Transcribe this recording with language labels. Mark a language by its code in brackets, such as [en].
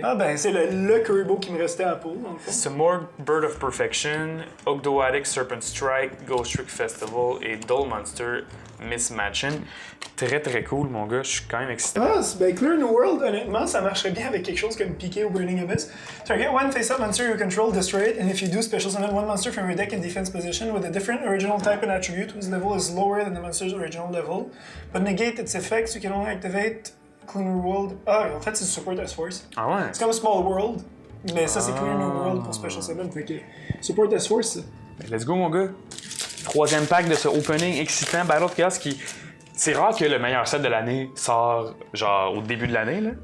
[fr] Ah ben, c'est le Kuribo qui me restait à peau, dans le fond. Samorg Bird of Perfection, Ogdoadic Serpent Strike, Ghost Trick Festival et Dull Monster Mismatching. Très très cool, mon gars, je suis quand même excité. Ah, ben Clear New World, honnêtement, ça marcherait bien avec quelque chose comme Piqué ou Burning Abyss. [en] Target one face-up monster you control, destroy it, and if you do, special summon one monster from your deck in defense position with a different original type and attribute whose level is lower than the monster's original level, but negate its effects, you can only activate Clear New World. [fr] Ah, en fait, c'est du Support S-Force. Ah ouais? C'est comme Small World, mais ça, c'est Clear New World pour Special Summon. Fait que Support S-Force, ça. Let's go, mon gars. Troisième pack de ce opening excitant Battle of Chaos qui. C'est rare que le meilleur set de l'année sort genre au début de l'année, là.